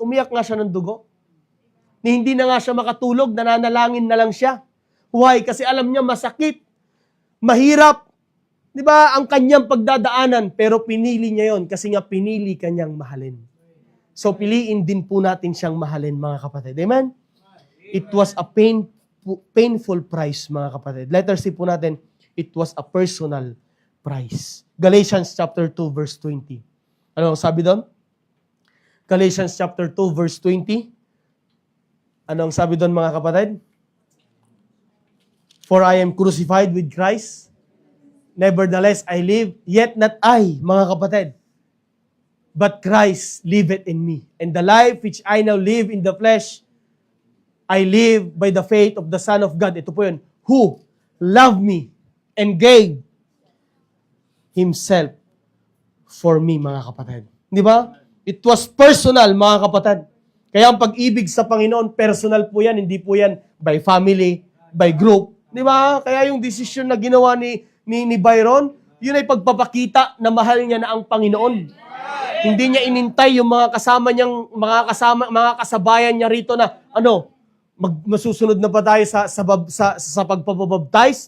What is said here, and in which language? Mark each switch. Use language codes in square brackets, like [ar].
[tl] Umiyak nga siya ng dugo. Ni hindi na nga siya makatulog, nananalangin na lang siya. [en] Why? [tl] Kasi alam niya masakit, mahirap, di ba, ang kanyang pagdadaanan, pero pinili niya yon kasi nga pinili kanyang mahalin. So piliin din po natin siyang mahalin, mga kapatid. Amen? [en] It was a painful price, [tl] mga kapatid. [en] Letter C [tl] po natin, [en] it was a personal price. Galatians chapter 2, verse 20. [tl] Ano ang sabi doon? [en] Galatians chapter 2, verse 20. [tl] Ano ang sabi doon, mga kapatid? [en] For I am crucified with Christ. Nevertheless, I live, yet not I, [tl] mga kapatid. [en] But Christ liveth in me. And the life which I now live in the flesh, I live by the faith of the Son of God. [tl] Ito po yun. [en] Who loved me and gave Himself for me, [tl] mga kapatid. Di ba? [en] It was personal, [tl] mga kapatid. Kaya ang pag-ibig sa Panginoon, personal po yan. Hindi po yan [en] by family, by group. [tl] Di ba? Kaya yung decision na ginawa ni Byron, yun ay pagpapakita na mahal niya na ang Panginoon. Hindi niya inintay yung mga mga kasabayan niya rito na masusunod na ba tayo sa pagpapabaptize?